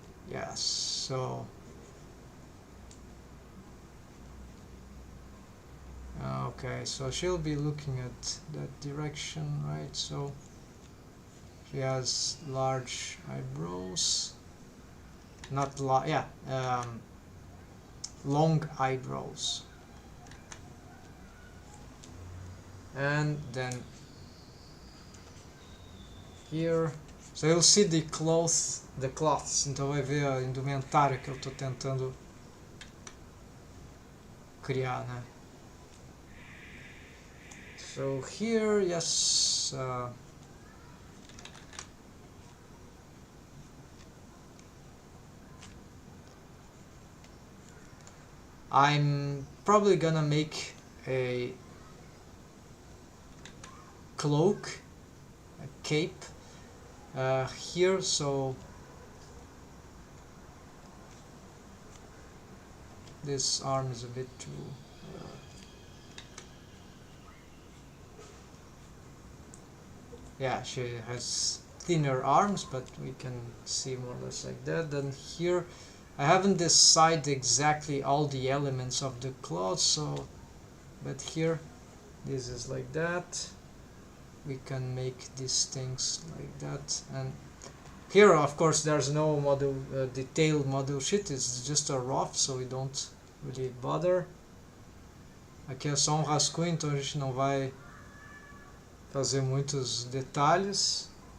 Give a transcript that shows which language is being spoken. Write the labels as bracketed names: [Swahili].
[English] Yes, so okay, so she'll be looking at that direction, right? So she has large eyebrows, not long eyebrows. And then here, so you'll see the cloths, [Portuguese] então vai ver a indumentária que eu estou tentando criar, né? [English] So here, yes, I'm probably gonna make a cloak, a cape here, so this arm is a bit too yeah, she has thinner arms, but we can see more or less like that. Then here I haven't decided exactly all the elements of the cloth, so but here this is like that. We can make these things like that, and here of course there's no model detailed model sheet, it's just a rough, so we don't really bother. [Portuguese] Aqui é só rascunho, então a gente não vai fazer muitos detalhes.